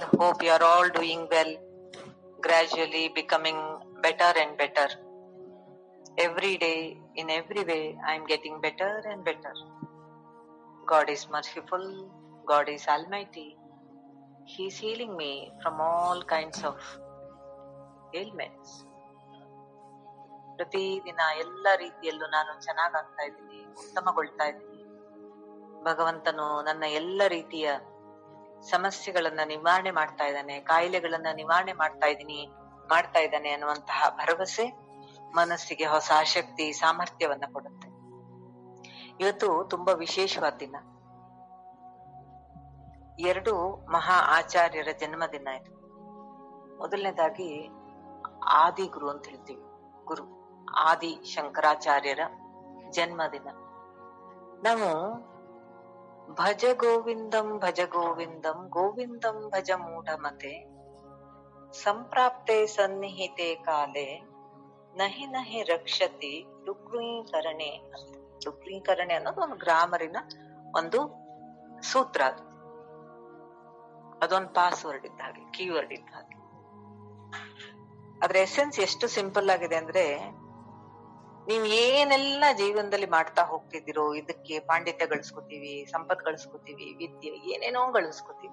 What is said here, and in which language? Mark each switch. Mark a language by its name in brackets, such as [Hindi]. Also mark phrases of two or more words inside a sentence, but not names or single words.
[English] Hope you are all doing well, gradually becoming better and better. Every day, in every way, I am getting better and better. God is merciful, God is almighty. He is healing me from all kinds of ailments. [Kannada] ಪ್ರತಿದಿನ ಎಲ್ಲ ರೀತಿಯಲ್ಲೂ ನಾನು ಚೆನ್ನಾಗಾಗ್ತಾ ಇದ್ದೀನಿ, ಉತ್ತಮಗೊಳ್ತಾ ಇದ್ದೀನಿ. ಭಗವಂತನು ನನ್ನ ಎಲ್ಲ ರೀತಿಯ ಸಮಸ್ಯೆಗಳನ್ನ ನಿವಾರಣೆ ಮಾಡ್ತಾ ಇದ್ದಾನೆ, ಕಾಯಿಲೆಗಳನ್ನ ನಿವಾರಣೆ ಮಾಡ್ತಾ ಇದ್ದಾನೆ ಅನ್ನುವಂತಹ ಭರವಸೆ ಮನಸ್ಸಿಗೆ ಹೊಸ ಶಕ್ತಿ, ಸಾಮರ್ಥ್ಯವನ್ನ ಕೊಡುತ್ತೆ. ಇವತ್ತು ತುಂಬಾ ವಿಶೇಷವಾದ ದಿನ. 2 ಮಹಾ ಆಚಾರ್ಯರ ಜನ್ಮದಿನ ಇದು. ಮೊದಲನೇದಾಗಿ ಆದಿಗುರು ಅಂತ ಹೇಳ್ತೀವಿ, ಗುರು ಆದಿ ಶಂಕರಾಚಾರ್ಯರ ಜನ್ಮದಿನ. [Sanskrit] ನಾವು ಭಜ ಗೋವಿಂದಂ ಭಜ ಗೋವಿಂದಂ ಗೋವಿಂದಂ ಭಜ ಮೂಢಮತೆ ಸಂಪ್ರಾಪ್ತೆ ಸನ್ನಿಹಿತೆ ಕಾಲೆ ನಹಿ ನಹಿ ರಕ್ಷತಿ ರುಕ್ಮೀಕರಣೆ ಅಂತ. [Kannada] ರುಕ್ಮೀಕರಣೆ ಅನ್ನೋದು ಒಂದು ಗ್ರಾಮರಿನ ಒಂದು ಸೂತ್ರ. ಅದೊಂದು ಪಾಸ್ವರ್ಡ್ ಇದ್ದ ಹಾಗೆ, ಕೀವರ್ಡ್ ಇದ್ದ ಹಾಗೆ. ಅದ್ರ ಎಸೆನ್ಸ್ ಎಷ್ಟು ಸಿಂಪಲ್ ಆಗಿದೆ ಅಂದ್ರೆ, ನೀವು ಏನೆಲ್ಲ ಜೀವನದಲ್ಲಿ ಮಾಡ್ತಾ ಹೋಗ್ತಿದ್ದೀರೋ, ಇದಕ್ಕೆ ಪಾಂಡಿತ್ಯ ಗಳಿಸ್ಕೊತೀವಿ, ಸಂಪತ್ ಗಳಿಸ್ಕೊತೀವಿ, ವಿದ್ಯೆ ಏನೇನೋ ಗಳಿಸ್ಕೊತೀವಿ.